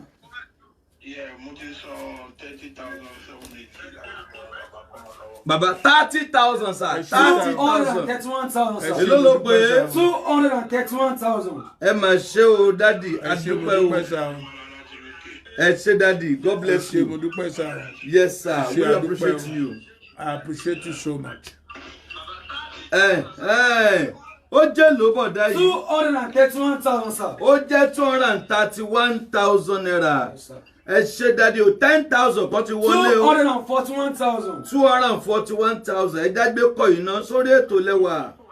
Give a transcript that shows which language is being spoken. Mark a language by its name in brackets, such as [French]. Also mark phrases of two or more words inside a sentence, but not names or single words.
[Yoruba] mo ti sọ 30,000 bàbá 30,000 sir 30,000 231,000 sir. èló ló pé 231,000. ẹ mà ṣe o dádì adúpẹ́ o ẹ ṣe dádì [English] God bless you. [Yoruba] mo dúpẹ́ sá. [English] yes sir we appreciate you. I appreciate you so much. [Yoruba] ó jẹ́ ló bọ̀dá yìí. 231,000 sir. ó jẹ́ 231,000 naira. ẹ ṣe dádì o 10,000 kan ti wọlé o. 241,000. 241,000 ẹ dágbé kọ iná sórí ètò lẹ́wà.